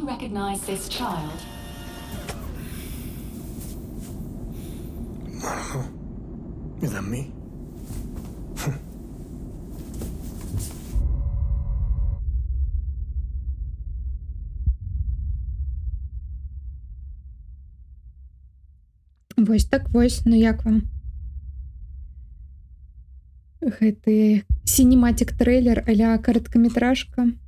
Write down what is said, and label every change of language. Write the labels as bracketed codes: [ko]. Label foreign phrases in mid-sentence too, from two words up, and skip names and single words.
[en] recognize this child? I don't know. Is that me? [be] Вось так вось, ну як вам? Гэты сінематик трейлер а-ля кароткаметражка.